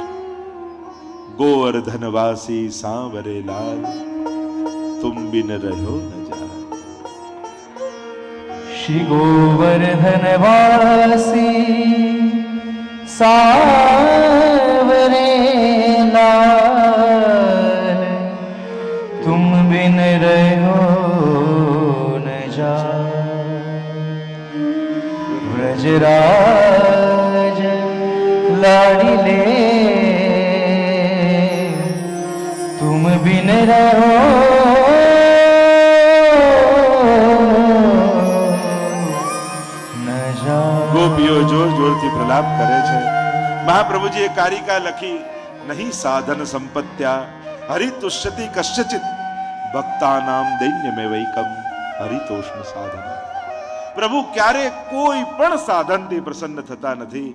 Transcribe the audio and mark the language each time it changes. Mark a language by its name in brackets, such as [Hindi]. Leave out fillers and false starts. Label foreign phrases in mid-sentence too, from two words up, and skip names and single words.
[Hindi] गोवर्धनवासी सांवरे लाल तुम बिन रह्यो न जाय. श्री गोवर्धनवासी सांवरे लाल तुम बिन रहो न जाए. व्रजराज लाडिले तुम बिन रहो न जाए. [Gujarati] ગોપીઓ જોર જોરથી પ્રલાપ કરે છે. મહાપ્રભુજીએ કારિકા લખી, [Sanskrit] नहीं साधन संपत्या हरितुष्यति कश्चित भक्तानाम दैन्यमे वैकम हरितोष्ण साधन. [Gujarati] પ્રભુ ક્યારે કોઈ પણ સાધનથી પ્રસન્ન થતા નથી.